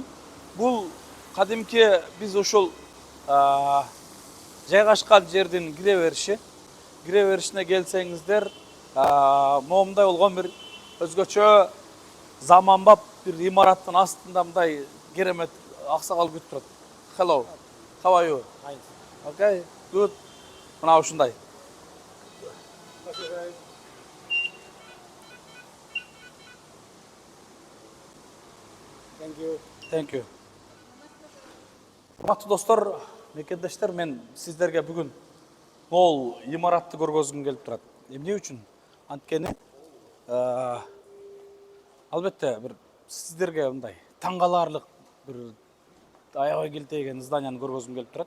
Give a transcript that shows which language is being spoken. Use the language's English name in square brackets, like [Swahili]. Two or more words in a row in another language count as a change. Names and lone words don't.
[Kyrgyz] Бул кадимки биз ушул жайгашкан жердин кире беришине келсеңиздер, момундай болгон бир өзгөчө заманбап бир имараттын астында мындай керемет аксакал күтүп турат. [English] Hello. How are you? Fine. Okay, good. [Kyrgyz] Мына ушундай. [English] Thank you. Thank you. [Kyrgyz] Урматтуу достор, мекендештер, мен сиздерге бүгүн могул имаратты көргөзгүм келип турат. Эмне үчүн? Анткени албетте бир сиздерге мындай таң каларлык бир аябай келтейген зданияны көргөзгүм келип турат.